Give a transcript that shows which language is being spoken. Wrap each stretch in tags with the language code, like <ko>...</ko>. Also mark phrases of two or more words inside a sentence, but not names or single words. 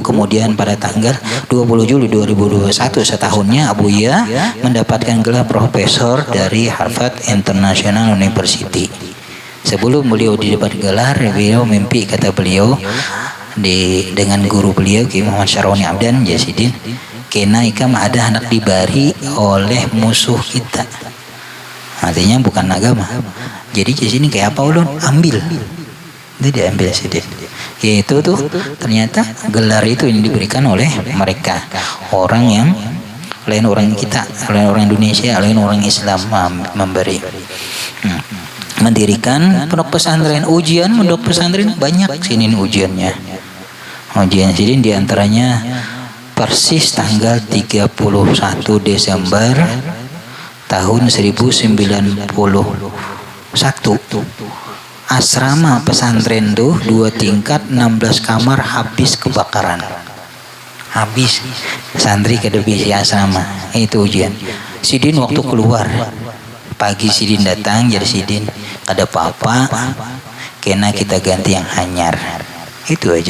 <id>Kemudian pada tanggal 20 Juli 2021 setahunnya Abuya mendapatkan gelar profesor dari Harvard International University. Sebelum beliau didapat gelar, beliau mimpi, kata beliau, dengan guru beliau Ki Muhammad Syaroni Abdan Jasidin,</id> <bjn>kena ikam ada anak dibari</bjn> <id>oleh musuh kita. Artinya bukan agama. Jadi di sini kayak apa ulun ambil. Itu diambil Sidin. Yaitu tuh ternyata gelar itu yang diberikan oleh mereka, orang yang lain orang kita, lain orang Indonesia, lain orang Islam memberi. Mendirikan pondok pesantren, ujian pondok pesantren banyak sini ujiannya. Ujian Sidin diantaranya persis tanggal 31 Desember tahun 1091. Asrama pesantren tuh 2 tingkat 16 kamar habis kebakaran. Habis santri kada bisa asrama. Itu ujian. Sidin waktu keluar pagi Sidin datang jadi Sidin kada apa-apa,</id> <bjn>kena kita ganti yang hanyar.</bjn> <id>Itu aja.</id>